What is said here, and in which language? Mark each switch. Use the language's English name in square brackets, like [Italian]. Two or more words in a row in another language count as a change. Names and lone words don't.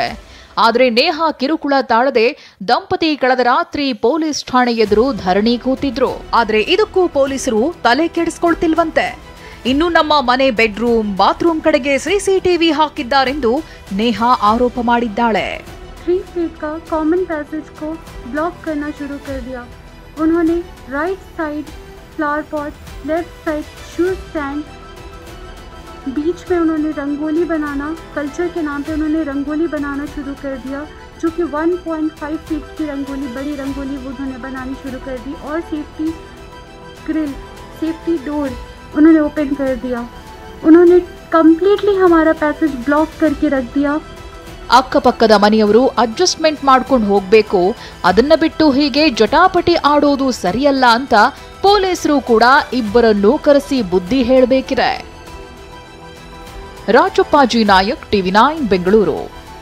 [Kannada] ಆದ್ರೆ ನೇಹ ಕಿರುಕುಳ ತಾಳದೆ ದಂಪತಿ ಕಳೆದ ರಾತ್ರಿ ಪೊಲೀಸ್ ಠಾಣೆ ಎದುರು ಧರಣಿ ಕೂತಿದ್ರು. ಆದ್ರೆ ಇದಕ್ಕೂ ಪೊಲೀಸರು ತಲೆ ಕೆಡಿಸ್ಕೊಳ್ತಿಲ್ವಂತೆ. ಇನ್ನು ನಮ್ಮ ಮನೆ [English] bedroom, bathroom [Kannada] ಕಡೆಗೆ ಸಿಸಿಟಿವಿ ಹಾಕಿದ್ದಾರೆಂದು ನೇಹ ಆರೋಪ ಮಾಡಿದ್ದಾಳೆ. [Hindi] 3 फीट का [English] common passage [Hindi] को ब्लॉक करना शुरू कर दिया. उन्होंने [English] right side flower pot, left side shoe stand, [Hindi] बीच में उन्होंने रंगोली बनाना, कल्चर के नाम पे उन्होंने रंगोली बनाना शुरू कर दिया, जो कि 1.5 फीट की रंगोली, बड़ी रंगोली वो उन्होंने बनानी शुरू कर दी. और [English] safety grill, safety door [Hindi] उन्होंने ओपन कर दिया. उन्होंने कंप्लीटली हमारा पैसेज ब्लॉक करके रख दिया. [Kannada] ಅಕ್ಕಪಕ್ಕದ ಮನೆಯವರು ಅಡ್ಜಸ್ಟ್ಮೆಂಟ್ ಮಾಡ್ಕೊಂಡು ಹೋಗ್ಬೇಕು, ಅದನ್ನ ಬಿಟ್ಟು ಹೀಗೆ ಜಟಾಪಟಿ ಆಡೋದು ಸರಿಯಲ್ಲ ಅಂತ ಪೊಲೀಸರು ಕೂಡ ಇಬ್ಬರನ್ನೂ ಕರೆಸಿ ಬುದ್ಧಿ ಹೇಳಬೇಕಿದೆ. ರಾಜಪ್ಪಾಜಿ ನಾಯಕ್, ಟಿವಿ9 ಬೆಂಗಳೂರು.